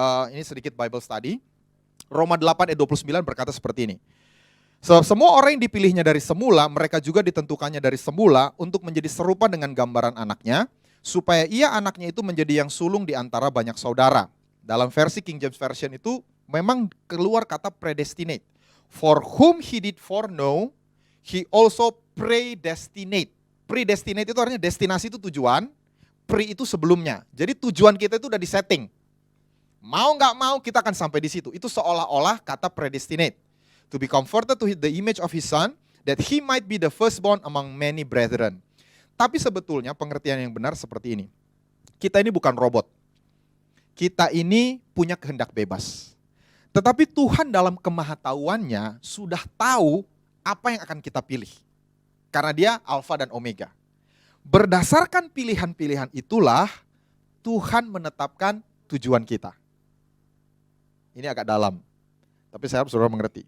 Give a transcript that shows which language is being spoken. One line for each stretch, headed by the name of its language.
Indonesian: Ini sedikit Bible study. Roma 8 ayat 29 berkata seperti ini. Sebab semua orang yang dipilihnya dari semula, mereka juga ditentukannya dari semula untuk menjadi serupa dengan gambaran anaknya, supaya ia anaknya itu menjadi yang sulung di antara banyak saudara. Dalam versi King James Version itu memang keluar kata predestinate.
English: For whom he did foreknow, he also predestinate.
Indonesian: Predestinate itu artinya destinasi itu tujuan, pre itu sebelumnya. Jadi tujuan kita itu udah disetting. Mau nggak mau kita akan sampai di situ. Itu seolah-olah kata predestinate.
English: To be converted to the image of his son, that he might be the firstborn among many brethren.
Indonesian: Tapi sebetulnya pengertian yang benar seperti ini. Kita ini bukan robot. Kita ini punya kehendak bebas. Tetapi Tuhan dalam kemahatauannya sudah tahu apa yang akan kita pilih. Karena dia Alfa dan Omega. Berdasarkan pilihan-pilihan itulah Tuhan menetapkan tujuan kita. Ini agak dalam. Tapi saya harap saudara mengerti.